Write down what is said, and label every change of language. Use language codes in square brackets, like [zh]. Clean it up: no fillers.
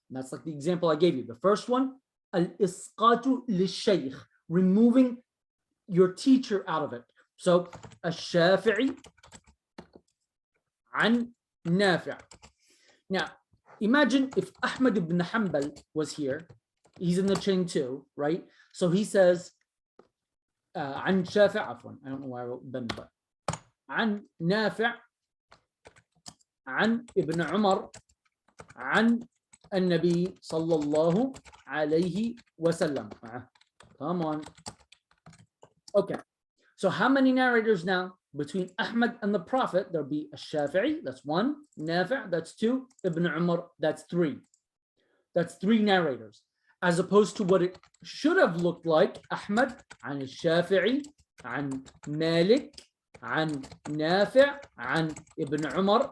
[en] That's like the example I gave you. The first one, al-isqatu lish-shaykh, removing your teacher out of it. So, al-Shafi'i an Nafi'. Now, imagine if Ahmad ibn Hanbal was here. He's in the chain too, right? So he says, [ar] عن شافع عفوا [en] I don't know why I wrote Ben but [ar] عن نافع عن ابن عمر عن النبي صلى الله عليه وسلم. [en] Come on. Okay, so how many narrators now? Between Ahmad and the Prophet, there'll be a Shafi'i, that's one, Nafi', that's two, Ibn Umar, that's three. That's three narrators. As opposed to what it should have looked like, Ahmad, عن الشافعي, عن Malik, عن Nafi', عن Ibn Umar.